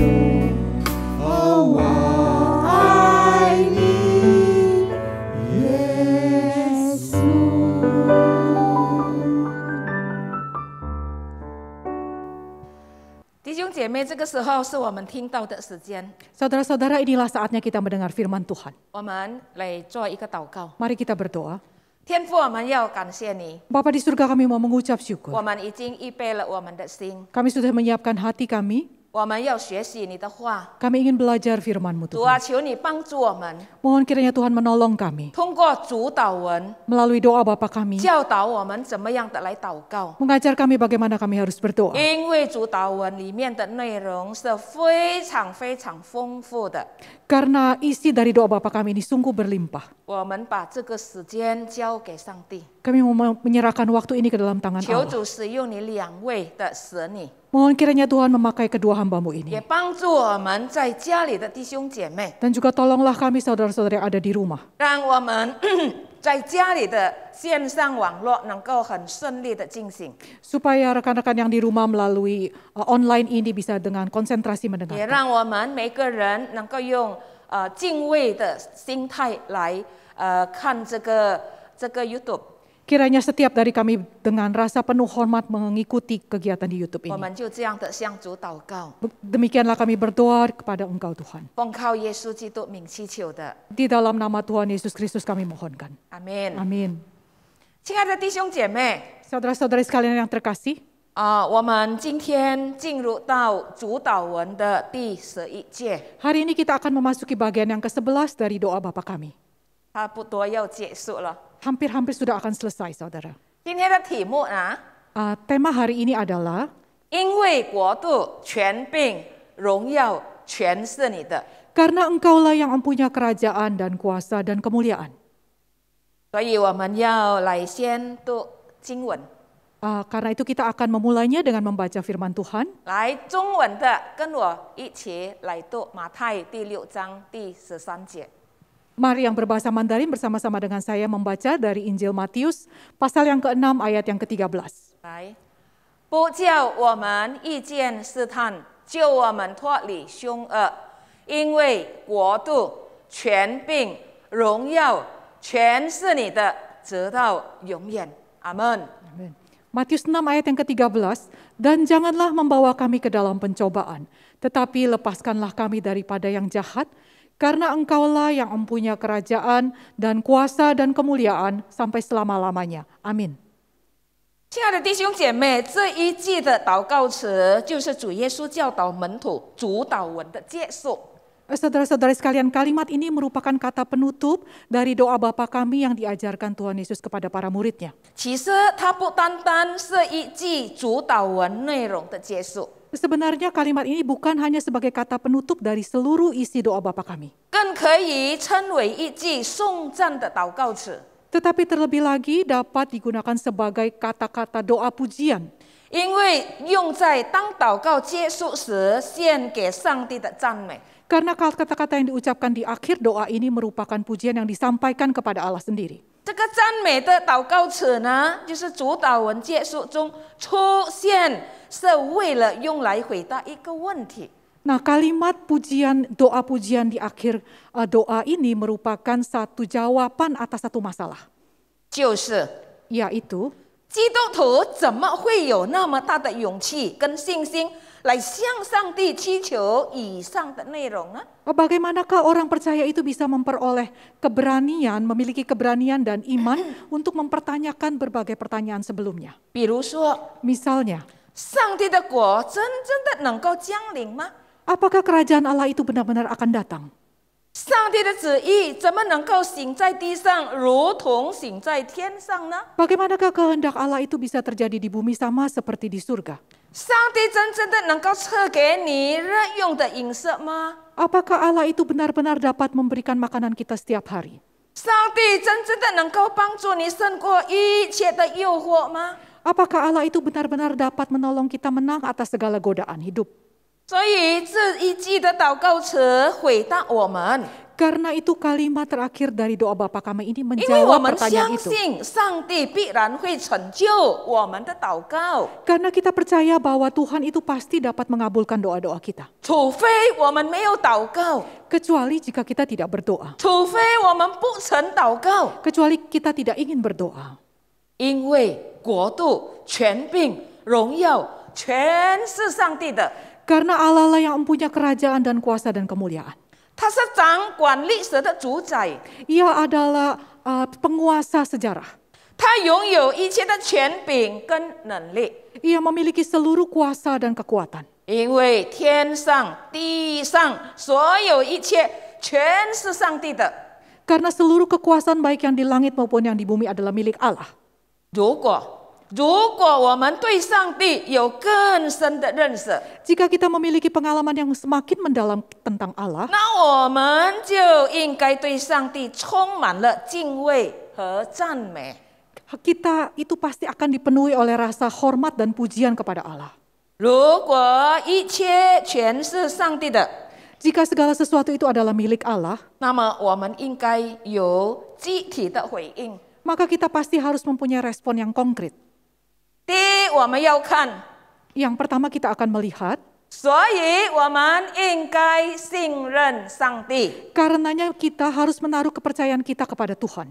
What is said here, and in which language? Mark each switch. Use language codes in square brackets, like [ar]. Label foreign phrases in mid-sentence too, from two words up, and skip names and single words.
[zh] 我爱你，耶稣。弟兄姐妹，这个时候是我们听到的时间。 [id] Saudara-saudara, inilah saatnya kita mendengar firman Tuhan. [zh] 我们来做一个祷告。 [id] Mari kita berdoa. [zh] 天父，我们要感谢你， [id] Bapa di surga, kami mau mengucap [zh] 我 [id] syukur. [zh] 们已经预备了我们的心， [id] Kami sudah menyiapkan hati kami. [zh] 我们要学习你的话。 [id] Kami ingin belajar firman-Mu [zh] 主啊， [id] Tuhan. [zh] 求你帮助我们， [id] Mohon kiranya Tuhan menolong kami [zh] 通过主导文 [id] melalui doa Bapa kami, [zh] 教导我们怎么样的来祷告。 [id] mengajar kami bagaimana kami harus berdoa. [zh] 因为主导文里面的内容是非常非常丰富的， [id] Karena isi dari doa Bapa kami ini sungguh berlimpah. [zh] 我们把这个时间交给上帝， [id] Kami mau menyerahkan waktu ini ke dalam tangan [zh] 求 [id] Allah. [zh] 主使用你两位的使女， [id] Mohon kiranya Tuhan memakai kedua hamba-Mu [zh] 也 [id] ini. [zh] 帮助我们在家里的弟兄姐妹， [id] Dan juga tolonglah kami saudara-saudara yang ada di rumah. [zh] 让我们在家里的线上网络能够很顺利的进行， [id] Supaya rekan-rekan yang di rumah melalui online ini bisa dengan konsentrasi [zh] 也 [id] mendengarkan. [zh] 让我们每个人能够用敬畏的心态来看这个 YouTube。 [id] Kiranya setiap dari kami dengan rasa penuh hormat mengikuti kegiatan di YouTube [zh] 我 [id] ini. [zh] 们就这样的向主祷告， [id] Demikianlah kami berdoa kepada Engkau Tuhan. [zh] 奉靠耶稣基督名祈求的， [id] Di dalam nama Tuhan Yesus Kristus kami mohonkan. [zh] 阿门。 [id] Amin. [zh] 亲爱的弟兄姐妹， [id] Saudara-saudari sekalian yang terkasih, [zh] 我们今天进入到主导文的第11节， [id] hari ini kita akan memasuki bagian yang ke-11 dari doa Bapa kami. [zh] 差不多要结束了。 [id] Hampir-hampir sudah akan selesai, saudara. [zh] 今天的题目呢， [id] Tema hari ini adalah [zh] 因为国度、权柄、荣耀全是你的。 [id] Karena Engkaulah yang mempunyai kerajaan dan kuasa dan kemuliaan. [zh] 所以我们要来先读经文。 [id] Karena itu kita akan memulainya dengan membaca firman Tuhan. [zh] 来，中文的跟我一起来读马太第6章第13节。 [id] Mari yang berbahasa Mandarin bersama-sama dengan saya membaca dari Injil Matius pasal yang ke-6 ayat yang ke-13. [zh] 来，不叫我们遇见试探，救我们脱离凶恶，因为国度、权柄、荣耀全是你的，直到永远。阿门。 [id] Matius 6 ayat yang ke-13, dan janganlah membawa kami ke dalam pencobaan, tetapi lepaskanlah kami daripada yang jahat, karena Engkaulah yang mempunyai kerajaan dan kuasa dan kemuliaan sampai selama-lamanya. Amin. [zh] 亲爱的弟兄姐妹，这一季的祷告词就是主耶稣教导门徒主祷文的结束。 [id] Saudara-saudara sekalian, kalimat ini merupakan kata penutup dari doa Bapa kami yang diajarkan Tuhan Yesus kepada para muridnya. [zh] 其实它不单单是一季主祷文内容的结束， [id] Sebenarnya kalimat ini bukan hanya sebagai kata penutup dari seluruh isi doa Bapa kami, [zh] 更可以称为一季颂赞的祷告词。 [id] tetapi terlebih lagi dapat digunakan sebagai kata-kata doa pujian. [zh] 因为用在当祷告结束时献给上帝的赞美。 [id] Karena kata-kata yang diucapkan di akhir doa ini merupakan pujian yang disampaikan kepada Allah sendiri. [zh] 这个赞美的祷告词呢，就是主祷文结束中出现，是为了用来回答一个问题。 [id] Nah, kalimat pujian, doa pujian di akhir doa ini merupakan satu jawaban atas satu masalah, [zh] 就是 [id] yaitu [zh] 基督徒怎么会有那么大的勇气跟信心来向上帝祈求以上的内容呢？ [id] bagaimanakah orang percaya itu bisa memperoleh keberanian, memiliki keberanian dan iman untuk mempertanyakan berbagai pertanyaan sebelumnya. [zh] 比如说， [id] Misalnya, [zh] 上帝的国真正的能够降临吗？ [id] apakah kerajaan Allah itu benar-benar akan datang? [zh] 上帝的旨意怎么能够行在地上，如同行在天上呢？ [id] Bagaimanakah kehendak Allah itu bisa terjadi di bumi sama seperti di surga? [zh] 上帝真正的能够赐给你日用的饮食吗？ [id] Apakah Allah itu benar-benar dapat memberikan makanan kita setiap hari? [zh] 上帝真正的能够帮助你胜过一切的诱惑吗？ [id] Apakah Allah itu benar-benar dapat menolong kita menang atas segala godaan hidup? [zh] 所以这一季的祷告词回答我们， [id] Karena itu kalimat terakhir dari doa Bapa kami ini [zh] 因为我 [id] menjawab [zh] 们 [id] pertanyaan [zh] 相 [id] itu. [zh] 信上帝必然会成就我们的祷告， [id] Karena kita percaya bahwa Tuhan itu pasti dapat mengabulkan doa-doa kita. [zh] 除非我们没有祷告， [id] Kecuali jika kita tidak berdoa. [zh] 除非我们不曾祷告， [id] Kecuali kita tidak ingin berdoa. [zh] 因为国度、权柄、荣耀全是上帝的。 [id] Karena Allah lah yang mempunyai kerajaan dan kuasa dan kemuliaan. [zh] 他是掌管历史的主宰， [id] Ia adalah penguasa sejarah. [zh] 他拥有一切的权柄跟能力。 [id] Ia memiliki seluruh kuasa dan kekuatan. [zh] 因为天上、地上所有一切全是上帝的。 [id] Karena seluruh kekuasaan baik yang di langit maupun yang di bumi adalah milik Allah. [zh] 如果我们对上帝有更深的认识， [id] Jika kita memiliki pengalaman yang semakin mendalam tentang Allah, [zh] 那我们就应该对上帝充满了敬畏和赞美。 [id] kita itu pasti akan dipenuhi oleh rasa hormat dan pujian kepada Allah. [zh] 如果一切全是上帝的， [id] Jika segala sesuatu itu adalah milik Allah, [zh] 那么我们应该有具体的回应。 [id] maka kita pasti harus mempunyai respon yang konkret. [zh] 第一，我们要看， [id] Yang pertama kita akan melihat, [zh] 所以我们应该信任上帝。 [id] karenanya kita harus menaruh kepercayaan kita kepada Tuhan.